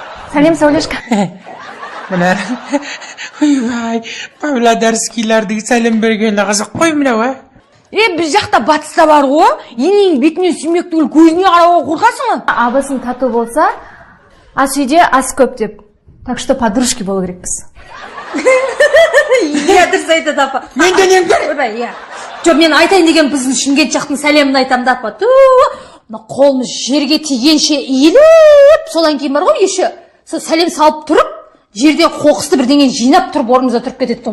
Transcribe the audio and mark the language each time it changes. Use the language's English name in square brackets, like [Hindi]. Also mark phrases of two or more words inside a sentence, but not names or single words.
[Kazakh] Сәлем, Сәулешка. Мына ойбай, павлодарскийлердегі сәлем бергені қызық қой мынау, а? Біз жақта батыста бар ғой, енең бетіне сүймек түгіл көзіне қарауға қорқасың ба? Абысын тату болса, ас үйде ас көп деп. [Russian] Так что подружки [Kazakh] болу керекпіз. Иә, дұрыс айтады апа. Мен денеңдер! Ойбай, иә. Жоқ, мен айтайын деген біздің Шымкент жақтың сәлемін айтамын да апа. Мына қолымыз жерге тигенше иіліп, содан кейін бар ғой, еще сол сәлем салып тұрып, жерден қоқысты бірдеңе жинап тұрып орнымызда тұрып кетеді.